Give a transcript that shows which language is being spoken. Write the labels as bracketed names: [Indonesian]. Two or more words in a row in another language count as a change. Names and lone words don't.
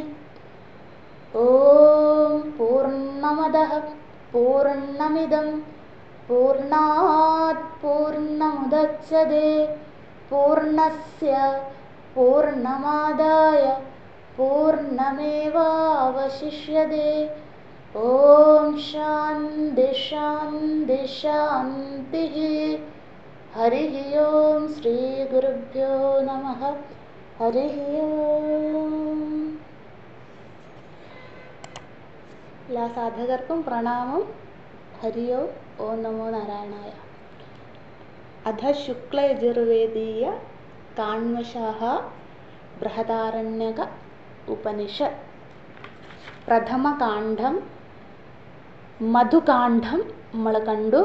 [Sanskrit] ॐ पूर्णमदः पूर्णमिदं पूर्णात् पूर्णमुदच्यते पूर्णस्य पूर्णमादाय पूर्णमेवावशिष्यते। ॐ शान्ति शान्ति शान्तिः। हरिः ॐ श्रीगुरुभ्यो नमः। हरिः ॐ. [Malayalam] എല്ലാ സാധകർക്കും പ്രണാമം. [Sanskrit] हरि ओं. ओं नमो नारायणाय. [Malayalam] അധ ശുക്ലയജുർവേദീയ കാണ്വശാഹ ബൃഹദാരണ്യക ഉപനിഷത്ത് പ്രഥമകാന്ഡം മധുകാന്ഡം നമ്മൾ കണ്ടു.